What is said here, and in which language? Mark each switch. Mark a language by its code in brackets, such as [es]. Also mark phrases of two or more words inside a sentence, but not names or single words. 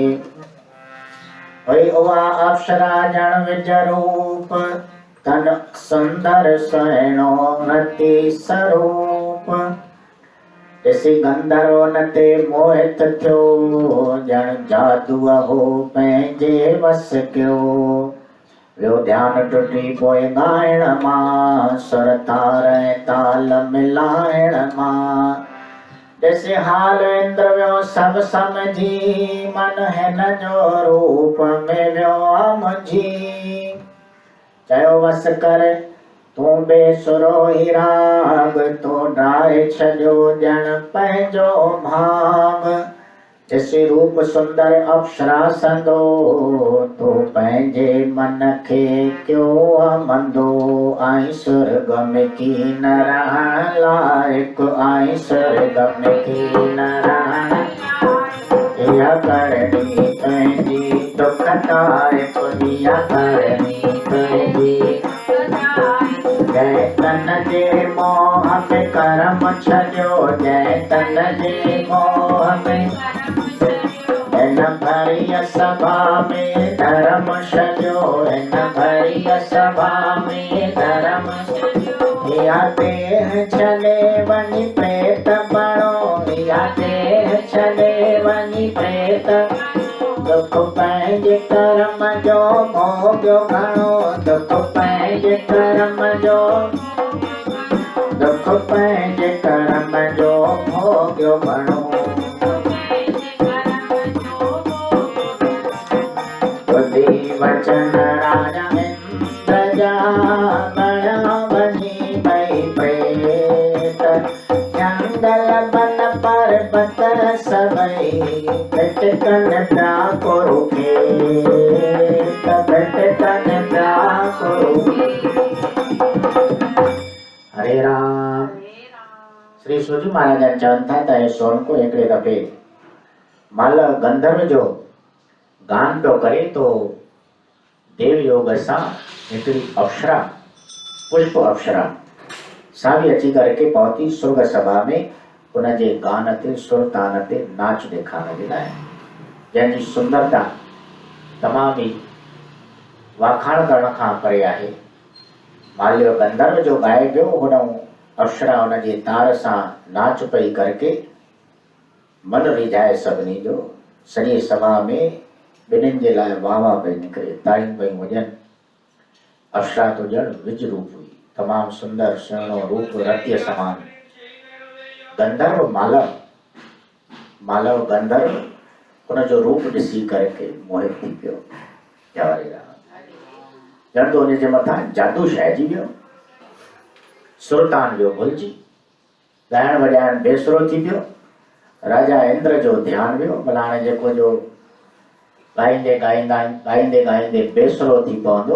[sd] वही उहा अप्सरा जण विज रूप तन सुंदर सुहिणो रति स्वरूप। ॾिसी गंधर्व न ते मोहित थियो जण जादूअ हो पंहिंजे वस कयो। वियो ध्यान टुटी पोइ ॻाइण मां सुर तार ऐं ताल मिलाइण मां। ॾिसी हाल इंद्र वियो सभु समझी मन हिन जो रूप में वियो मुंझी। चयो वस कर तूं बेसुरो ही राग तो ड्राए छॾियो ॼण पंहिंजो भाग। ॾिसी रूप सुंदर अप्सरा संदो तो पंहिंजे मन खे कयो मंदो। आई सुर्ग में की न रहण लाइक आई सुर्ग में की न रहण इहा करणी पंहिंजी दुखदायक इहा करणी पंहिंजी। जय तन जे मोह में कर्म छॾियो जय तन जे मोह में इन भरी सभा में धर्म छॾियो इन भरी सभा में धर्म। इहा देह छॾे वञी प्रेत बणो इहा देह छॾे वञी प्रेत। दुख पंहिंजे कर्म जो भोॻियो घणो दुख पंहिंजे कर्म जो दुख पंहिंजे कर्म जो भोॻियो घणो। ॿुधी वचन राजा इंद्र जा बणिया वञी भई प्रेत। जंगल बन पर्वत सभई भिटकन पिया कुरु खेत भिटकन पिया कुरु। हरे राम। श्री सूजी महाराज चवनि था त सोन को हिकिड़े दफ़े मल गंधर्व जो गान पियो करे तो देव योग सां हिकिड़ी अप्सरा पुष्प अप्सरा सा भी अची करके पहुती सुर्ग सभा में। उनजे गान ते सुर तान ते नाच ॾेखारण जे लाइ जंहिंजी सुंदरता तमामु ई वाखाण करण खां परे आहे। माल्य गंधर्व जो ॻाए पियो होॾां अप्सरा उनजे तार सां नाच पई करके मन रिझाए सभिनी जो। सॼी सभा में ॿिन्हिनि जे लाइ वाह वाह पई निकिरे ताड़ियूं पई वॼनि। अप्सरा तो ॼण विज रूप हुई तमामु सुंदर सुहिणो रूप रतीअ समान। गंधर्व मालव गंधर्व उनजो रूप ॾिसी करके मोहित थी पियो। ॼण तो उनजे मथां जादू छाइजी वियो। सुरतान वियो भुलिजी ॻाइण वॼाइण बेसुरो थी पियो। राजा इंद्र जो ध्यानु वियो भला हाणे जेको जो ॻाईंदे ॻाईंदे बेसुरो थी पवंदो।